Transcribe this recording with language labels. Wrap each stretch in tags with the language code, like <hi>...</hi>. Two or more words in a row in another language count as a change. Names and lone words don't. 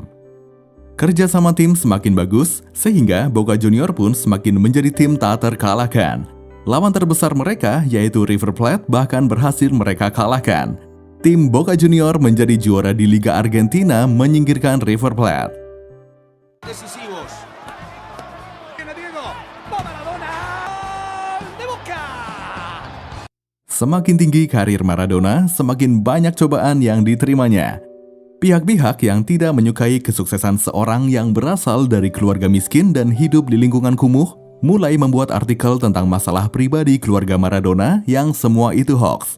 <id>Kerja sama tim semakin bagus, sehingga Boca Junior pun semakin menjadi tim tak terkalahkan. Lawan terbesar mereka, yaitu River Plate, bahkan berhasil mereka kalahkan. Tim Boca Junior menjadi juara di Liga Argentina menyingkirkan River Plate.</id> <es>Decisivos. Viene Diego. Va Maradona. De Boca.</es> <id>Semakin tinggi karir Maradona, semakin banyak cobaan yang diterimanya. Pihak-pihak yang tidak menyukai kesuksesan seorang yang berasal dari keluarga miskin dan hidup di lingkungan kumuh, mulai membuat artikel tentang masalah pribadi keluarga Maradona yang semua itu hoax.</id>